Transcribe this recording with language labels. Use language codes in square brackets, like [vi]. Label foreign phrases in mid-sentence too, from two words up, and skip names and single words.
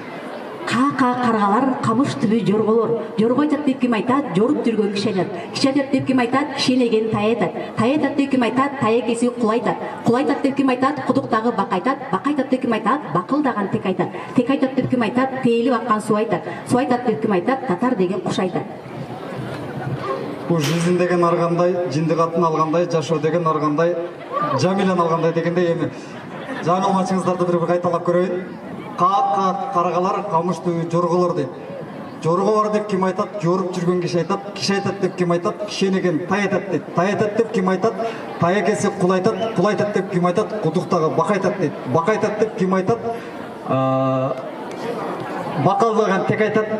[ky] Каргалар камыш түбү жорголор. Жорго айтат деп ким айтат? Жоруп жүргөн киши айтат. Киши айтат деп ким айтат? Кишенеген тай айтат. Тай айтат деп ким айтат? Тай экеси кул айтат. Кул айтат деп ким айтат? Кудуктагы бак айтат. Бак айтат деп ким айтат? Бакылдаган тек айтат. Тек айтат деп ким айтат? Тейлип аккан суу айтат. Суу айтат деп ким айтат? Татар деген куш айтат. [kk] Бұл жизнь деген арғандай, жинді қатын алғандай, [ky] жашоо деген арғандай, Жамилен алғандай дегенде эми жаңылмачыңыздарды бір қайталап көрейін. Қарғалар камыш түбү жорголор дейт. Жорго бар деп ким айтат? Жоруп жүргөн киши айтат. Киши айтат деп ким айтат? Кишенеген тай айтат дейт. Тай айтат деп ким айтат? Тай экеси кул айтат. Кул айтат деп ким айтат? Кудуктагы бак айтат дейт. Бак айтат деп ким айтат? Бакалдаган тек айтат.